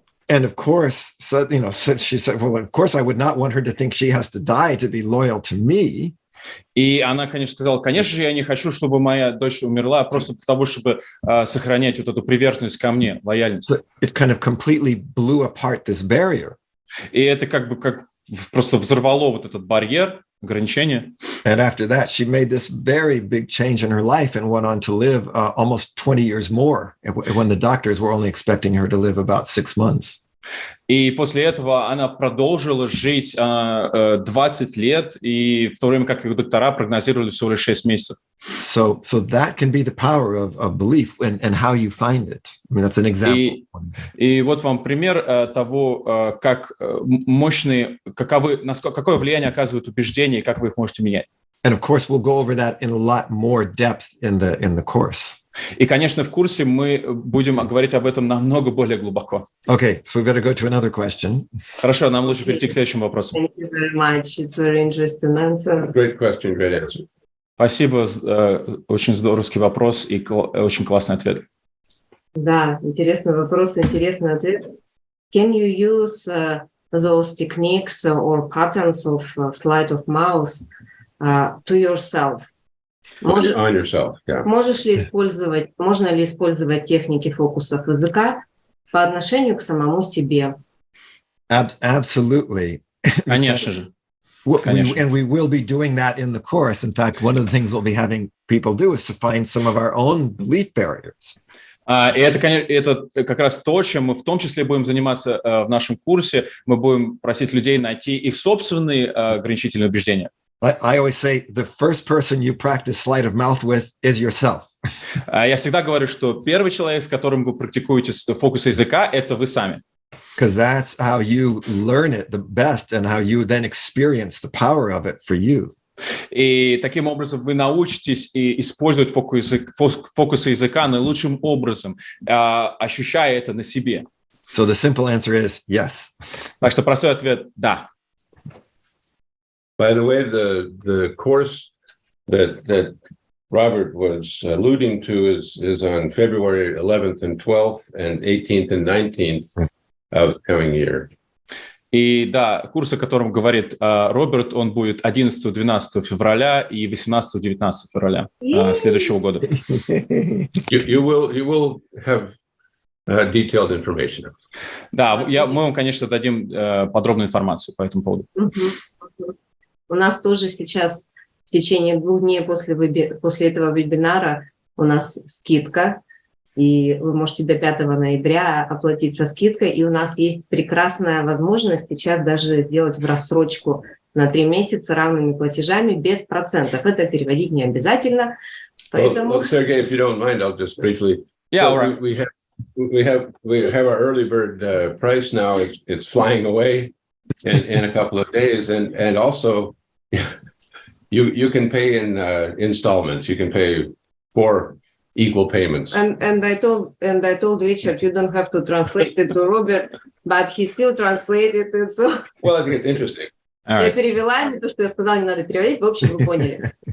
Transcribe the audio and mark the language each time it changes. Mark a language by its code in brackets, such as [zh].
[en] And of course, she said, well, of course, I would not want her to think she has to die to be loyal to me. [ru] И она, конечно, сказала, конечно же, я не хочу, чтобы моя дочь умерла просто для того, чтобы сохранять вот эту приверженность ко мне, лояльность. [en] So it kind of completely blew apart this barrier. [ru] И это как просто взорвало вот этот барьер, ограничение. [en] And after that, she made this very big change in her life and went on to live almost 20 years more when the doctors were only expecting her to live about 6 months. [ru] И после этого она продолжила жить 20 лет, и в то время как их доктора прогнозировали всего лишь 6 месяцев. [en] So that can be the power of belief and how you find it. I mean, that's an example. [ru] И вот вам пример того, как мощные, какое влияние оказывают убеждения и как вы их можете менять. [en] And of course, we'll go over that in a lot more depth in the course. [ru] И, конечно, в курсе мы будем говорить об этом намного более глубоко. [en] Okay, so we better go to another question. [ru] Хорошо, нам лучше перейти к следующему вопросу. [en] Thank you very much. It's very interesting answer. Great question, great answer. [ru] Спасибо, очень здоровский вопрос и очень классный ответ. Да, интересный вопрос, интересный ответ. [en] Can you use those techniques or patterns of sleight of mouth to yourself. On yourself, yeah. [ru] Можно ли использовать техники фокусов языка по отношению к самому себе? [en] Absolutely. [ru] Конечно же. [en] And we will be doing that in the course. In fact, one of the things we'll be having people do is to find some of our own belief barriers. [ru] И это как раз то, чем мы в том числе будем заниматься в нашем курсе. Мы будем просить людей найти их собственные ограничительные убеждения. [en] I always say the first person you practice sleight of mouth with is yourself. [ru] Я всегда говорю, что первый человек, с которым вы практикуете фокус языка, это вы сами. [en] Because that's how you learn it the best and how you then experience the power of it for you. [ru] И таким образом вы научитесь использовать фокусы языка наилучшим образом, ощущая это на себе. [en] So the simple answer is yes. [ru] Так что простой ответ – да. [en] By the way, the course that Robert was alluding to is on February 11th and 12th and 18th and 19th of the coming year. [ru] И да, курс, о котором говорит Роберт, он будет 11-12 февраля и 18-19 февраля следующего года. [en] You will have detailed information. [ru] Да, мы вам, конечно, дадим подробную информацию по этому поводу. У нас тоже сейчас в течение 2 дней после этого вебинара у нас скидка. И вы можете до 5 ноября оплатить со скидкой. И у нас есть прекрасная возможность сейчас даже сделать в рассрочку на 3 месяца равными платежами без процентов. Это переводить не обязательно. Поэтому... [en] Well, Sergey, if you don't mind, I'll just briefly... Yeah, all right. We have our early bird price now. It's flying away in a couple of days. And also, you can pay in installments. You can pay 4 equal payments. And I told Richard, you don't have to translate it to Robert, but he still translated it. So... Well, I think it's interesting. [ru] Я перевела ему то, что я сказала, не надо переводить. В общем, вы поняли.